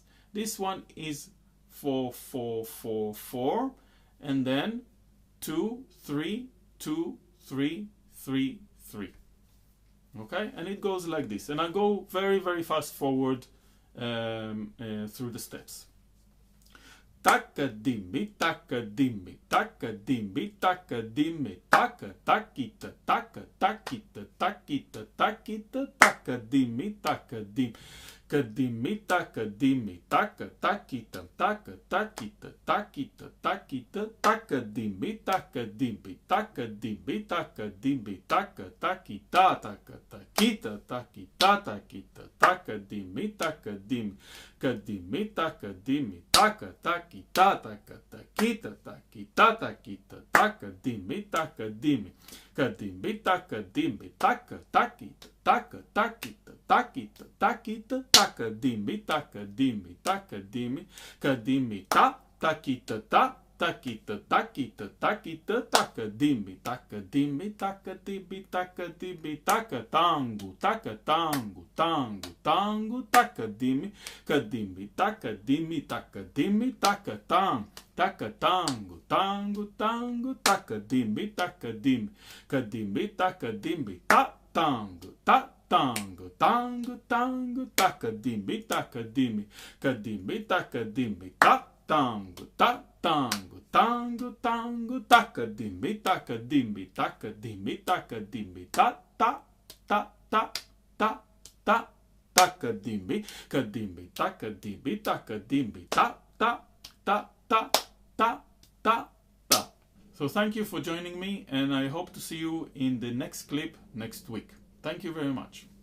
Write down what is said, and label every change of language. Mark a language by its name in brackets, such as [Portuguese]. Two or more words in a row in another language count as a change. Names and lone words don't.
[English] This one is 4 4 4 4, and then 2 3 2 3 3 3. Okay, and it goes like this, and I go very, very fast forward through the steps. Taka dimmi, taka dimmi, taka dimmi, taka dimmi, taka takita, taka takita, takita, takita, taka dimmi, taka dim. Kadimmi, taka dimmi, taka takita, taka takita, takita, takita, taka dimmi, taka dimmi, taka dimmi, taka dimmi, taka takita, taka takita, takita, takita, taka dimmi, taka dimmi, kadimmi, taka dimmi, taka takita, taka takita, takita, takita, taka dimmi, taka dimmi, kadimmi, taka dimmi, taka takita, taka takita, takita, takita, taka dimmi, taka dimmi, taka dimmi, kadimmi ta, takita ta, takita, takita, takita, taka dimmi, taka dimmi, taka dimmi, taka dimmi, taka tangu, taka tangu, tangu, tangu, taka dimmi, kadimmi, taka dimmi, taka dimmi, taka tang, taka tangu, tangu, tangu, taka dimmi, taka dimmi, kadimmi, taka dimmi, ta, tangu, ta, tango, tango, tango, taka dimmi, kadimmi, taka dimmi, ta, tango, ta, tango, tango, tango, taka dimmi, ta, taka dimmi, ta, ta, ta, ta, ta, ta, taka dimmi, taka dimmi, ta, ta, ta, ta, ta, ta, ta. So thank you for joining me, and I hope to see you in the next clip next week. Thank you very much.